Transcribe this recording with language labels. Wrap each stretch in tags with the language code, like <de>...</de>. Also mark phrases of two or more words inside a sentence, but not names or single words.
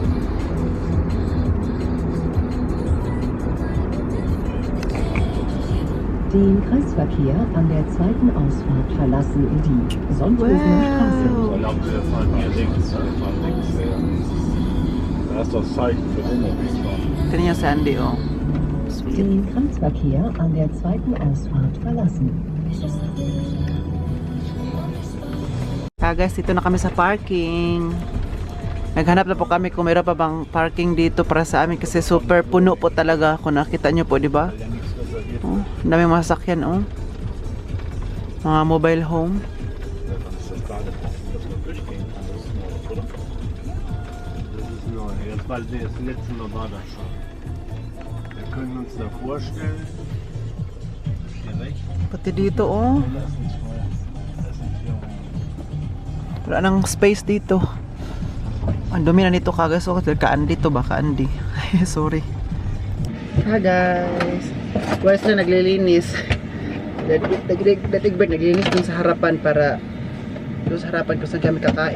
<de>Den Kreisverkehr an der zweiten Ausfahrt verlassen die Sonthofener Straße. Ich glaube, wir fahren hier links. Wir fahren links her. Da ist das Zeichen für Wohnmobilfahren.</de> <tl>Ganyan si Andy, oh. Sweet.</tl> <de>Den Kreisverkehr an der zweiten Ausfahrt verlassen.</de> <tl>Guys, dito na kami sa parking. Naghanap na po kami kung meron pa bang parking dito para sa amin kasi super puno po talaga. Kung nakita nyo po, di ba? Oh, ang daming mga sasakyan, oh. Mga</tl> <en>mobile home.</en> <de>Jetzt, weil das letzte Mal war das schon. Wir können uns da vorstellen. Hier rechts.</de> <tl>Pati dito, oh.</tl> <de>Lass uns vorher. Das sind hier.</de> <tl>Wala nang space dito. Ang dumi na nito kagas. Oh, kaandi to ba? Kaandi. Sorry.</tl> <en>Hi guys.</en> <tl>Wala sila naglilinis. Datigbert naglilinis dun sa harapan para doon sa harapan kung saan kami kakain.</tl>